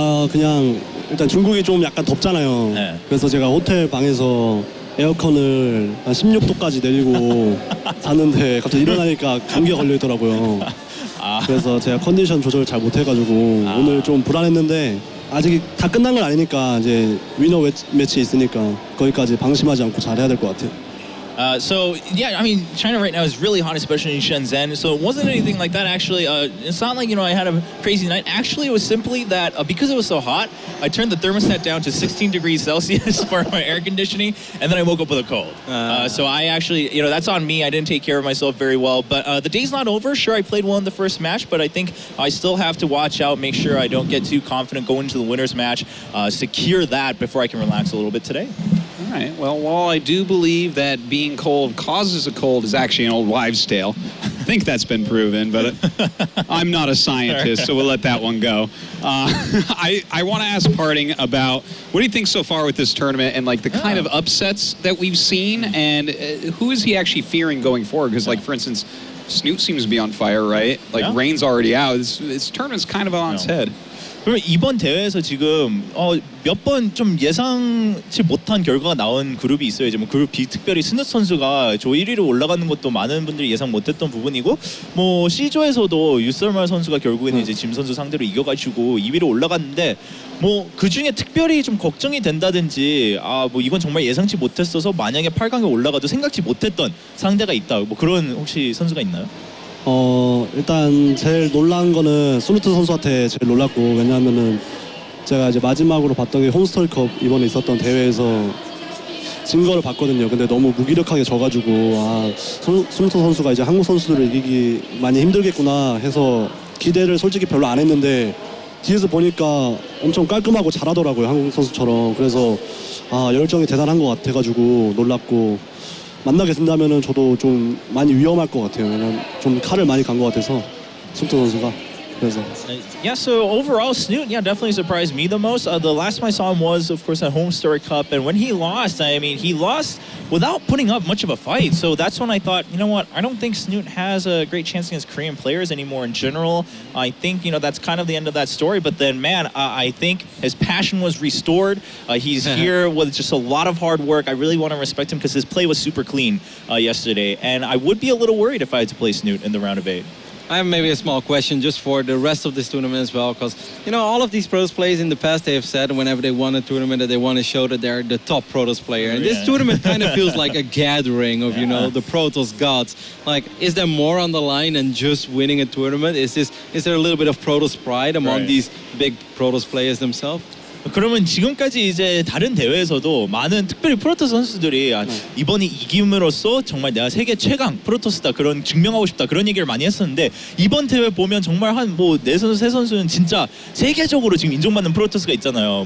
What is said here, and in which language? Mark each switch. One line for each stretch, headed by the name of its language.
Korean: 그냥 일단 중국이 좀 약간 덥잖아요. 그래서 제가 호텔 방에서 에어컨을 한 16도까지 내리고 잤는데 갑자기 일어나니까 감기가 걸려있더라고요. 그래서 제가 컨디션 조절을 잘 못해가지고 오늘 좀 불안했는데 아직 다 끝난 건 아니니까 이제 위너 매치 있으니까 거기까지 방심하지 않고 잘해야 될 것 같아요.
English: So, yeah, I mean, China right now is really hot, especially in Shenzhen. So it wasn't anything like that, actually. It's not like, you know, I had a crazy night. Actually, it was simply that because it was so hot, I turned the thermostat down to 16 degrees Celsius for my air conditioning, and then I woke up with a cold. So I actually, you know, that's on me. I didn't take care of myself very well. But the day's not over. Sure, I played well in the first match, but I think I still have to watch out, make sure I don't get too confident going into the winner's match, secure that before I can relax a little bit today. All right. Well, while I do believe that being cold causes a cold is actually an old wives' tale, I think that's been proven, but I'm not a scientist, so we'll let that one go. I want to ask PartinG about what do you think so far with this tournament and like the kind of upsets that we've seen, and who is he actually fearing going forward? Because, like, for instance, Snoot seems to be on fire, right? Like, Rain's already out. This tournament's kind of on its head.
Korean: 그러면 이번 대회에서 지금 몇 번 좀 예상치 못한 결과가 나온 그룹이 있어요. 이제 뭐 그룹 B 특별히 스누 선수가 조 1위로 올라가는 것도 많은 분들이 예상 못했던 부분이고, 뭐 C조에서도 유설말 선수가 결국에는 이제 짐 선수 상대로 이겨가지고 2위로 올라갔는데, 뭐 그 중에 특별히 좀 걱정이 된다든지, 뭐 이건 정말 예상치 못했어서 만약에 8강에 올라가도 생각지 못했던 상대가 있다, 뭐 그런 혹시 선수가 있나요? 일단 제일 놀란 거는 솔루트 선수한테 제일 놀랐고, 왜냐하면은 제가 이제 마지막으로 봤던 게 홈스토리컵 이번에 있었던 대회에서 진 거를 봤거든요. 근데 너무 무기력하게 져가지고 솔루트 선수가 이제 한국 선수들을 이기기 많이 힘들겠구나 해서 기대를 솔직히 별로 안 했는데 뒤에서 보니까 엄청 깔끔하고 잘하더라고요, 한국 선수처럼. 그래서 열정이 대단한 것 같아가지고 놀랐고, 만나게 된다면은 저도 좀 많이 위험할 것 같아요. 왜냐면 좀 칼을 많이 간 것 같아서 솔루트 선수가.
English: Yeah, so overall, Snoot, definitely surprised me the most. The last time I saw him was, of course, at Home Story Cup. And when he lost, I mean, he lost without putting up much of a fight. So that's when I thought, you know what, I don't think Snoot has a great chance against Korean players anymore in general. I think, you know, that's kind of the end of that story. But then, man, I think his passion was restored. He's here with just a lot of hard work. I really want to respect him because his play was super clean yesterday. And I would be a little worried if I had to play Snoot in the round of 8. I have maybe a small question just for the rest of this tournament as well, because, you know, all of these Protoss players in the past, they have said whenever they won a tournament that they want to show that they're the top Protoss player. And this tournament kind of feels like a gathering of, you know, the Protoss gods. Like, is there more on the line than just winning a tournament? Is there a little bit of Protoss pride among these big Protoss players themselves?
Korean: 그러면 지금까지 이제 다른 대회에서도 많은 특별히 프로토스 선수들이 이번에 이김으로써 정말 내가 세계 최강 프로토스다 그런 증명하고 싶다 그런 얘기를 많이 했었는데 이번 대회 보면 정말 한 뭐 네 선수 세 선수는 진짜 세계적으로 지금 인정받는 프로토스가 있잖아요.